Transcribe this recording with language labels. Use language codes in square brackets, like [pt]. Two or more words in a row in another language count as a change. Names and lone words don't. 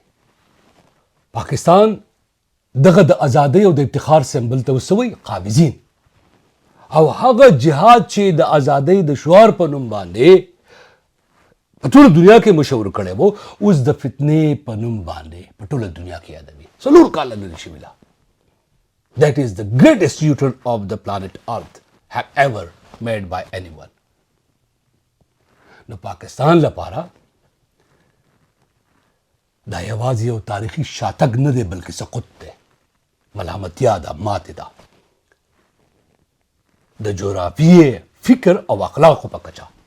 [ps] پاکستان دغه د ازادۍ او د افتخار سمبل ته وسوي قابضین، او هغه جهاد چې د ازادۍ د شعار په نوم باندې په ټوله دنیا کې مشهور کړی وو، اوس د فتنې په نوم باندې په ټوله دنیا کې یادوي. 4 کاله نه دي شوي. [en] That is the greatest U-turn of the planet Earth have ever made by anyone. [ps] نو پاکستان لپاره دا یوازې یو تاریخي شاتګ نه دی، بلکې سقوط دی، ملامتیا ده، ماتې ده د جغرافیې، فکر او اخلاقو په کچه.